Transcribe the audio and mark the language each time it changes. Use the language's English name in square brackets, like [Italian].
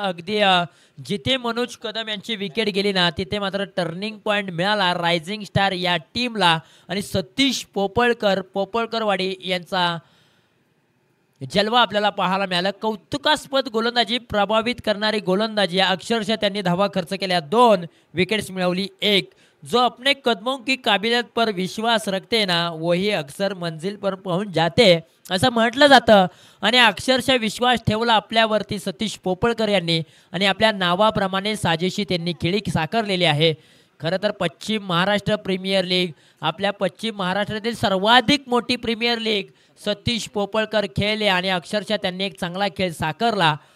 [Marathi] अगदी जिथे मनोज कदम यांची विकेट गेली ना तिथे मात्र टर्निंग पॉईंट मिळाला रायझिंग स्टार या टीमला आणि सतीश पोपळकरवाडी यांचा जलवा आपल्याला पाहायला मिळाला. कौतुकास्पद गोलंदाजी, प्रभावित करणारी गोलंदाजी. अक्षरशः त्यांनी धावा खर्च केल्या, 2 विकेट्स मिळवली. [Hindi] एक जो अपने कदमों की काबिलियत पर विश्वास रखते ना वही अक्सर मंजिल पर पहुंच जाते [Marathi] असं म्हटलं जातं. आणि अक्षरशः विश्वास ठेवला आपल्यावरती सतीश पोपळकर यांनी आणि आपल्या नावाप्रमाणे साजेशी त्यांनी खेळी साकारलेली आहे. खरं तर पश्चिम महाराष्ट्र प्रीमियर लीग, आपल्या पश्चिम महाराष्ट्रातील सर्वाधिक मोठी प्रीमियर लीग सतीश पोपळकर खेळले आणि अक्षरशः त्यांनी एक चांगला खेळ साकारला.